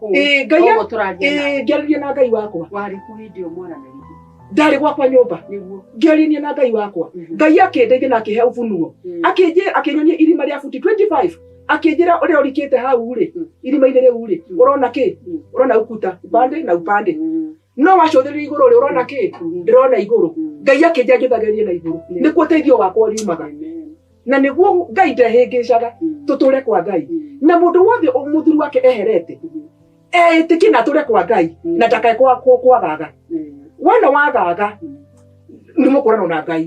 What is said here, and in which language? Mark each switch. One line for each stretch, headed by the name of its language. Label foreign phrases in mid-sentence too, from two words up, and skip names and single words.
Kikuyu: Ngai ngĩaria na Ngai wakwa warĩ ku video mwaranagĩria ndarĩ gwakwa nyũmba ngĩaria na Ngai wakwa Ngai akĩndeithia na akĩhe ũbunuo akĩnyonia irima rĩa futi 25 akĩnjĩra ũrĩa ũrikĩte hau rĩ irima-inĩ rĩu rĩ ũrona kĩ ũrona
Swahili: ukuta upande na upande
Kikuyu: no wacũthĩrĩria igũrũ rĩ ũrona kĩ ndĩrona igũrũ Ngai akĩnjĩra njũthagĩrie na igũrũ nĩkuo ũteithio wakwa ũriumaga na nĩguo Ngai ndehĩngĩcaga tũtũre kwa Ngai na mũndũ wothe mũthuri wake eherete etĩkie na tũre kwa Ngai na ndakae kwagaga wona wagaga nĩ mũkũrana na Ngai